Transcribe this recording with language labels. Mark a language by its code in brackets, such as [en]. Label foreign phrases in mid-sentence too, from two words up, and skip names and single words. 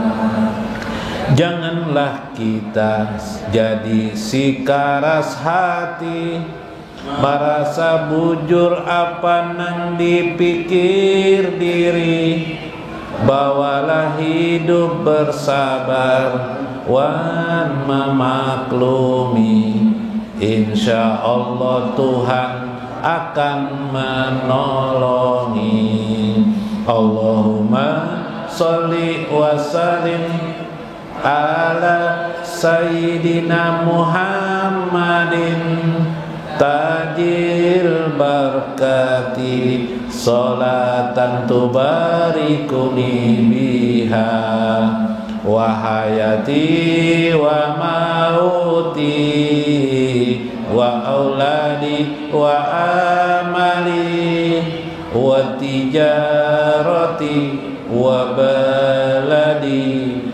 [bjn] Janganlah kita jadi si karas hati, merasa bujur apa nang dipikir diri. Bawalah hidup bersabar wan memaklumi, [ar] إن شاء الله [bjn] Tuhan akan menolongi. [ar] اللهم صل وسلم على سيدنا محمد تجل بركات، صلاة تباركني بها وحياتي وموتي وأولادي وأعمالي وتجارتي وبلادي